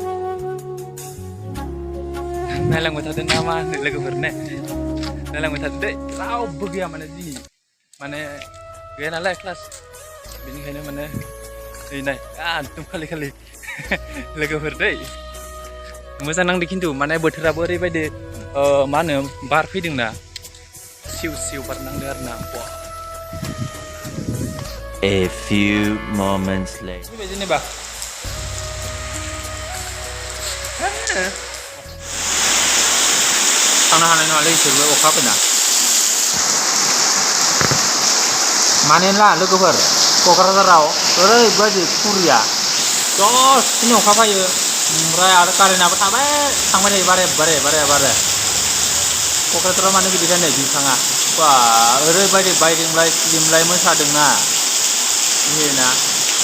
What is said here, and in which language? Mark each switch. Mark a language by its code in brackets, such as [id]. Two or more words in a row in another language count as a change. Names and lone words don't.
[brx] नायलांबाय थादों ना मा होनो लोगोफोर ने नायलांबाय थादों दै रावबो गैया माने दिनै माने गैया नालाय क्लास बेनिखायनो माने दै नाय एकदम खालि लोगोफोर दै मोजां नांदों खिन्थु माने बोथोराबो ओरैबायदि मा होनो बार फैदोंना सिउ बार नांदों आरो ना [en] A few moments later. [brx] जेनेबा थांनो हानाय नङालै बिसोरबो अखा फैना मानोना लोगोफोर क'क्राझाराव ओरैबायदि खुरिया दसेनो अखा फैयो ओमफ्राय आरो कारेन्टआबो थांबाय थायो बारे क'क्राझाराव मानो बिदि जानाय बिफाङा बा ओरैबायदि बायदोंलाय सिलिमलाय मोसादोंना बेना